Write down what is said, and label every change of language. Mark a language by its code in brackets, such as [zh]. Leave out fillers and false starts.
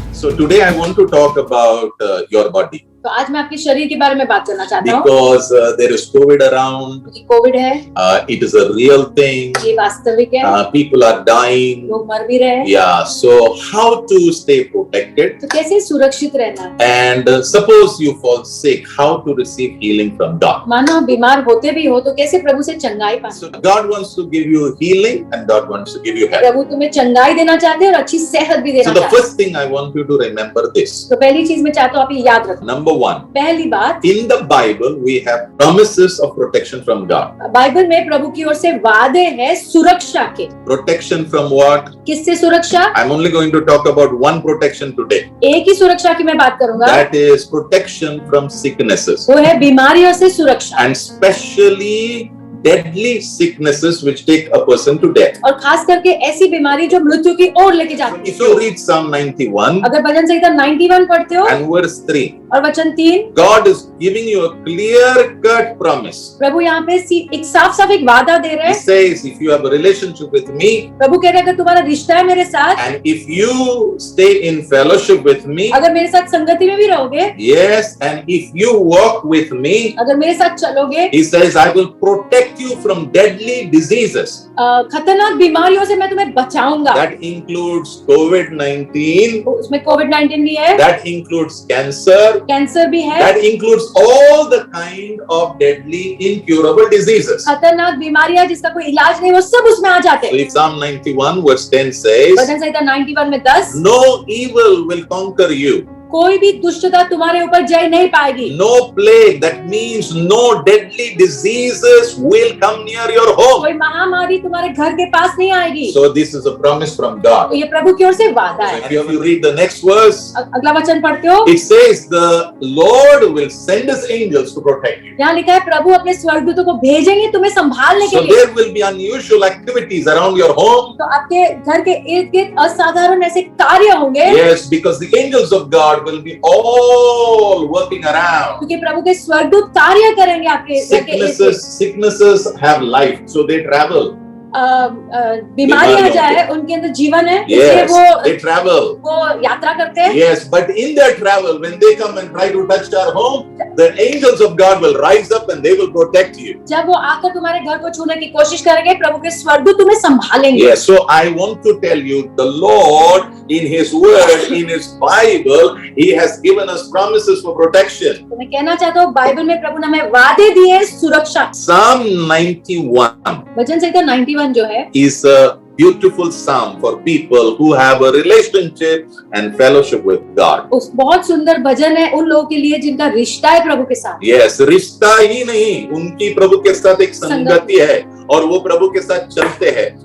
[en] today I want to talk about your body. [hi] तो आज मैं आपके शरीर के बारे में बात करना चाहता हूँ [en] Because there is COVID around. [hi] क्योंकि कोविड है, [en] It is a real thing. [hi] ये वास्तविक है, [en] People are dying. [hi] लोग मर भी रहे हैं। [en] Yeah, so how to stay protected? [hi] तो कैसे सुरक्षित रहना है? [en] And suppose you fall sick, how to receive healing from God? [hi] मानो आप बीमार होते भी हो तो कैसे प्रभु से चंगाई पाए? [en] So God wants to give you healing and God wants to give you health. [hi] प्रभु तुम्हें चंगाई देना चाहते हैं और अच्छी सेहत भी [en] So [hi] देना [en] the [hi] चाहते हैं। [en] first thing I want you to remember this. [hi] तो पहली चीज मैं चाहता हूँ आप ये याद रखो। [en] Number one, [hi] पहली बात, [en] in the Bible we have promises of protection from God. [hi] Bible में प्रभु की ओर से वादे हैं सुरक्षा के। [en] Protection from what? [hi] किससे सुरक्षा? [en] I'm only going to talk about one protection today. [hi] एक ही सुरक्षा की मैं बात करूंगा, [en] That is protection from sicknesses. [hi] वो है बीमारियों से सुरक्षा, [en] And especially deadly sicknesses which take a person to death. [hi] और खास करके ऐसी बीमारी जो मृत्यु की ओर लेके जाती [en] If you read Psalm 91 [hi] अगर भजन संहिता 91 पढ़ते हो [en] and verse 3, [hi] और वचन 3, [en] God is giving you a clear-cut promise. [hi] प्रभु यहाँ पे एक साफ साफ एक वादा दे रहे [en] He [hi] हैं। [en] says, if you have a relationship with me [hi] प्रभु कह रहे हैं अगर तुम्हारा रिश्ता है मेरे साथ, [en] and if you stay in fellowship with me, [hi] अगर मेरे साथ संगति में भी रहोगे, [en] yes, and if you walk with me, [hi] अगर मेरे साथ चलोगे, [en] He says, I will protect you from deadly diseases. [hi] खतरनाक बीमारियों से मैं तुम्हें बचाऊंगा। [en] That includes COVID-19, [hi] उसमें कोविड-19 भी है, [en] that includes cancer, [hi] कैंसर भी है, [en] that includes all the kind of deadly incurable diseases. [hi] खतरनाक बीमारियां जिसका कोई इलाज नहीं, वो सब उसमें आ जाते [en] So [hi] हैं। [en] if Psalm 91 verse 10 says, [hi] भजन संहिता 91 में 10, [en] no evil will conquer you, [hi] कोई भी दुष्टता तुम्हारे ऊपर जय नहीं पाएगी। [en] no plague, that means no deadly diseases will come near your home. [hi] कोई महामारी तुम्हारे घर के पास नहीं आएगी। [en] So this is a promise from God. [hi] तो ये प्रभु की ओर से वादा [en] So [hi] है। [en] if you read the next verse, [hi] अगला वचन पढ़ते हो, [en] it says the Lord will send his angels to protect you. [hi] यहाँ लिखा है प्रभु अपने स्वर्गदूतों को भेजेंगे तुम्हें संभालने के [en] So [hi] लिए। [en] there will be unusual activities around your home. [hi] तो आपके घर के इर्द गिर्द असाधारण ऐसे कार्य होंगे, [en] Yes, because the angels of God will be all working around. [hi] क्योंकि प्रभु के स्वर्गदूत कार्य करेंगे आपके घर के इर्द गिर्द। [en] Sicknesses have life, so they travel. [hi] बीमारियां जाए उनके अंदर जीवन है, इसलिए [en] Yes, they travel. [hi] वो यात्रा करते हैं। [en] Yes, but in their travel, when they come and try to touch our home, the angels of God will rise up and they will protect you. [hi] जब वो आकर तुम्हारे घर को छूने की कोशिश करेंगे, प्रभु के स्वर्गदूत तुम्हें संभालेंगे। [en] Yes, so I want to tell you, the Lord in His Word, in His Bible, He has given us promises for protection. [hi] तो मैं कहना चाहता हूँ बाइबल में प्रभु ने हमें वादे दिए हैं सुरक्षा। [en] Psalm 91 [hi] भजन संहिता 91 जो है, [en] is a beautiful psalm for people who have a relationship and fellowship with God. [hi] उस बहुत सुंदर भजन है उन लोगों के लिए जिनका रिश्ता है प्रभु के साथ। Yes, रिश्ता ही नहीं, उनकी प्रभु के साथ एक संगति है और वो प्रभु के साथ चलते हैं।